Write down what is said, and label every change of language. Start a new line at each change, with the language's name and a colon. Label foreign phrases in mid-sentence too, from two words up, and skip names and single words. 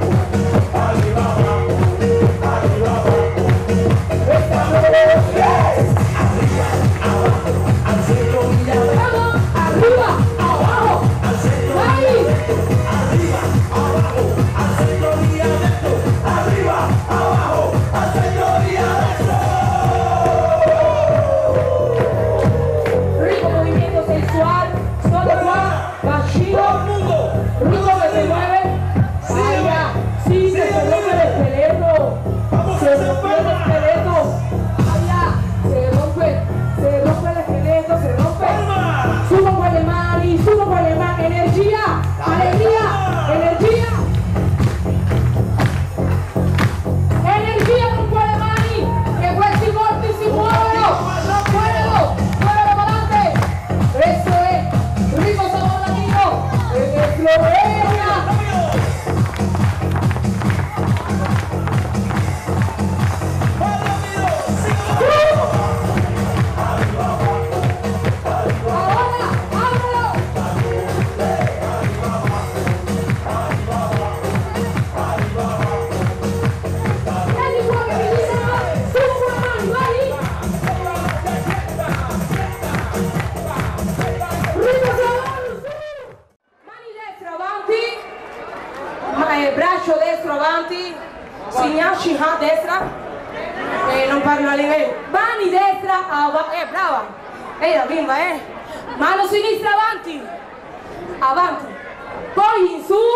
Spanish: Vamos, arriba, abajo.
Italian: Vai.
Spanish: Rico movimiento sensual,
Italian: solo qua, bacino,
Spanish: rico que se mueve, allá, sí, se rompe el esqueleto, se rompe el esqueleto, allá, se rompe el esqueleto, se rompe, subo
Italian: con le mani,
Spanish: energía, alegría, energía.
Italian: Energia con quelle mani, che questi corpi si muovono, muovelo
Spanish: para adelante. Eso es rico sabor latino en Eslovenia. Ahora, ábrelo.
Italian: Vieni qua che mi dice su con le mani, vai!
Spanish: Rico sabor, su!
Italian: Mani destra avanti, braccio destro avanti, signasci a destra, non parlo all'inglese, mani destra avanti, brava, la bimba, mano sinistra avanti, avanti, poi in su,